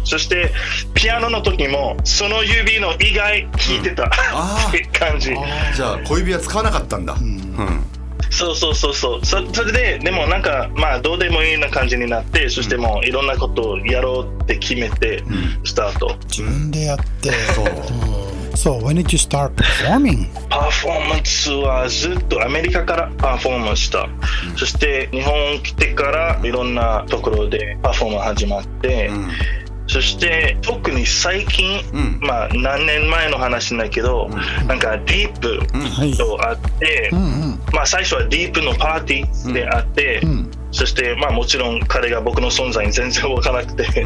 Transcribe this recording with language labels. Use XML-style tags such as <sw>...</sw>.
<ja>そしてピアノの時もその指の以外弾いてたって感じ。じゃあ小指は使わなかったんだ。そうそれででもなんかまあどうでもいいな感じになって、そしてもういろんなことをやろうって決めてスタート。自分でやって。</ja> <en>So when did you start performing?</en> <ja>パフォーマンスはずっとアメリカからパフォーマンスした。そして日本来てからいろんなところでパフォーマンス始まって、そして特に最近、まあ何年前の話だけど、なんかディープと会って、まあ最初はディープのパーティーで会って、そしてまあもちろん彼が僕の存在に全然分からなくて、</ja>